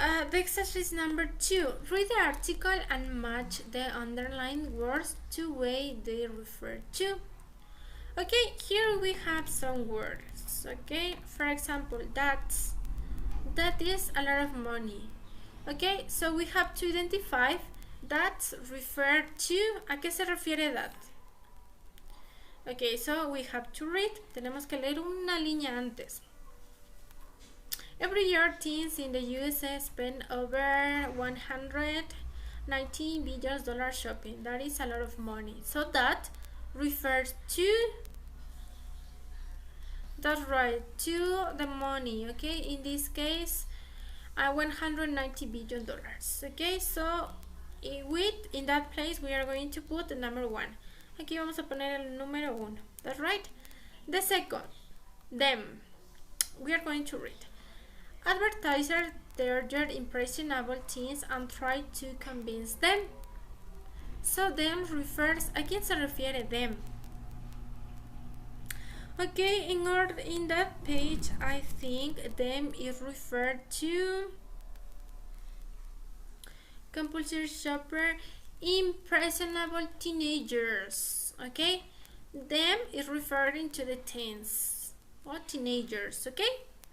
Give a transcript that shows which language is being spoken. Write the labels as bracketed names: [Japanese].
[English] The exercise number 2. Read the article and match the underlined words to way they refer to. Okay, here we have some words. Okay, for example, that is a lot of money. Okay, so we have to identify that refer to. [Spanish] ¿A qué se refiere [English] that? Okay, so we have to read. [Spanish] Tenemos que leer una línea antes. [English] Every year, teens in the USA spend over $190 billion shopping. That is a lot of money. So that refers to, that's right, to the money. Okay, in this case, $190 billion. Okay, so in that place we are going to put the number 1. [Spanish] Aquí vamos a poner el número 1. [English] That's right. The second, them. We are going to read. Advertisers target impressionable teens and try to convince them. So them refers, [Spanish] ¿a quién se refiere [English] them? Okay, in that page, I think them is referred to compulsive shopper, impressionable teenagers. Okay, them is referring to the teens or teenagers. Okay.